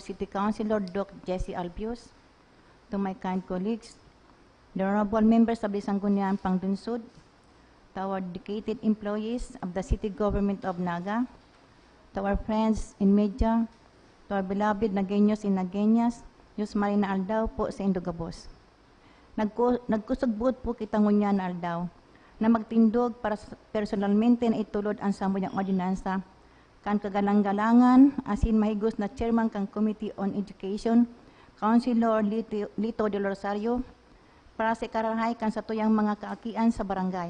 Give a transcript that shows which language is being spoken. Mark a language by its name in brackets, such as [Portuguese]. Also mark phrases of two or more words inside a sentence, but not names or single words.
[English] City Councilor Doc Jesse Albios, to my kind colleagues, the honorable members of the Sangguniang Pangdunsud, to our dedicated employees of the city government of Naga, to our friends in media, to our beloved Nagueños and Nagueñas, [Bikol] Diyos Marina Aldaw po sa Indogabos. Nagkusugbot po kita ngunyan na aldaw na magtindog para personalmente na itulod ang samuyang ordinansa kan kagalang-galangan asin mahigos na chairman kang Committee on Education, Councilor Lito de Rosario, para sa ikarahay kan sa tuyang mga kaakian sa barangay.